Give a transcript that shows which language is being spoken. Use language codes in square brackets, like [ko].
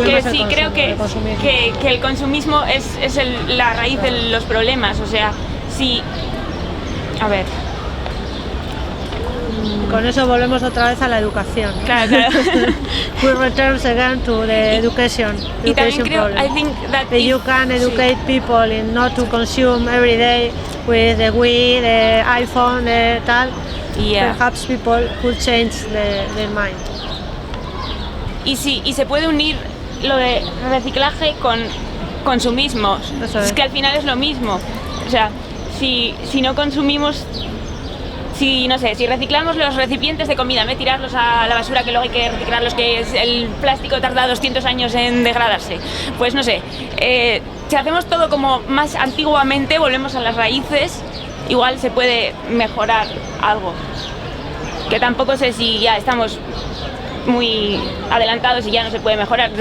[es] Sí, creo que el consumismo es la raíz de los problemas, o sea, si... A ver. Con eso volvemos otra vez a la educación. Claro. [en] We return again to the education problem. I think that you can educate people in not to consume every day with the Wii, the iPhone, the tal. Yeah. Perhaps people could change their mind. [es] Y se puede unir lo de reciclaje con consumismo. Es que al final es lo mismo. O sea, si no consumimos, si reciclamos los recipientes de comida, no tirarlos a la basura, que luego hay que reciclarlos, que el plástico tarda 200 años en degradarse, pues no sé, si hacemos todo como más antiguamente, volvemos a las raíces, igual se puede mejorar algo, que tampoco sé si ya estamos muy adelantados y ya no se puede mejorar.